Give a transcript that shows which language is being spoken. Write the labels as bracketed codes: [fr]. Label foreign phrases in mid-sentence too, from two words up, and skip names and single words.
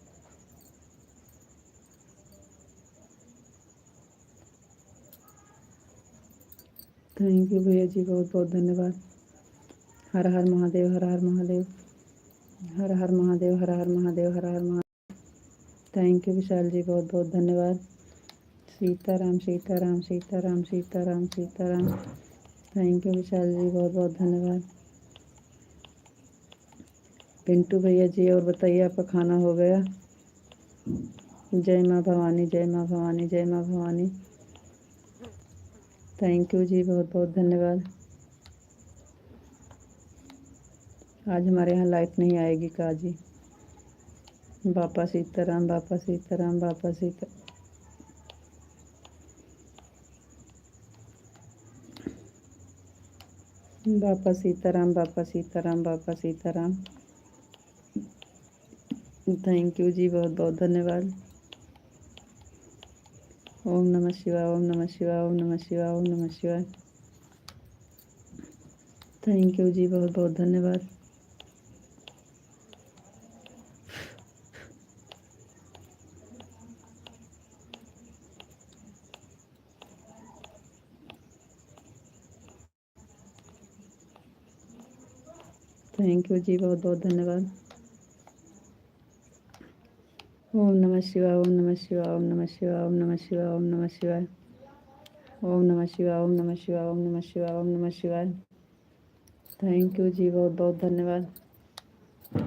[en] thank you [hi] भैया जी, बहुत बहुत धन्यवाद। हर हर महादेव, हर हर महादेव, हर हर महादेव, हर हर महादेव, हर हर महादेव। [en] thank you [hi] विशाल जी, बहुत बहुत धन्यवाद। सीताराम सीताराम सीताराम सीताराम सीताराम। [en] thank you [hi] विशाल जी, बहुत बहुत धन्यवाद। पिंटू भैया जी, और बताइए आपका खाना हो गया? जय माँ भवानी, जय माँ भवानी, जय माँ भवानी। [en] thank you [hi] जी, बहुत बहुत धन्यवाद। आज हमारे यहाँ लाइट नहीं आएगी का जी? बापा सीताराम, बापा सीताराम, बापा सीता। बापा सीताराम, बापा सीताराम, बापा सीताराम। [en] thank you [hi] जी, बहुत बहुत धन्यवाद। [sa] ओम नमः शिवाय, ओम नमः शिवाय, ओम नमः शिवाय, ओम नमः शिवाय। [en] thank you [hi] जी, बहुत बहुत धन्यवाद। [en] thank you [hi] जी, बहुत बहुत धन्यवाद। [sa] ओम नमः शिवाय, ओम नमः शिवाय, ओम नमः शिवाय, ओम नमः शिवाय, ओम नमः शिवाय। ओम नमः शिवाय, ओम नमः शिवाय, ओम नमः शिवाय, ओम नमः शिवाय। [en] thank you [hi] जी, बहुत बहुत धन्यवाद।